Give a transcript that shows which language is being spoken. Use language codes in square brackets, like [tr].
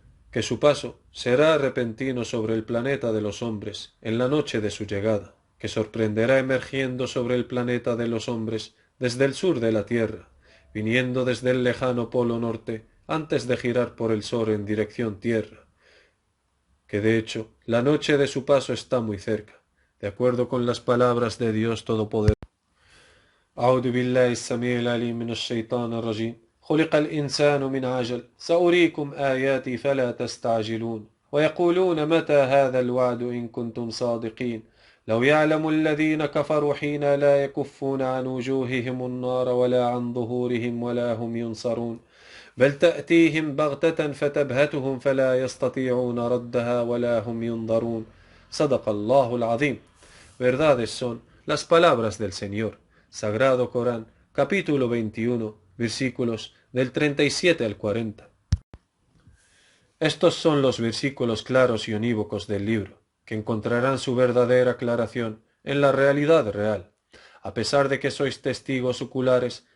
[es] que su paso será repentino sobre el planeta de los hombres en la noche de su llegada, que sorprenderá emergiendo sobre el planeta de los hombres desde el sur de la tierra, viniendo desde el lejano polo norte antes de girar por el sol en dirección tierra, que de hecho la noche de su paso está muy cerca, de acuerdo con las palabras de Dios Todopoderoso. [ar] أعوذ بالله السميع العليم من الشيطان الرجيم خلق الإنسان من عجل سأريكم آياتي فلا تستعجلون ويقولون متى هذا الوعد إن كنتم صادقين لو يعلم الذين كفروا حين لا يكفون عن وجوههم النار ولا عن ظهورهم ولا هم ينصرون بل تأتيهم بغتة فتبهتهم فلا يستطيعون ردها ولا هم ينظرون صدق الله العظيم. [es] Verdades son las palabras del Señor. Sagrado Corán, capítulo 21, versículos del 37 al 40. Estos son los versículos claros y unívocos del libro, que encontrarán su verdadera aclaración en la realidad real. A pesar de que sois testigos oculares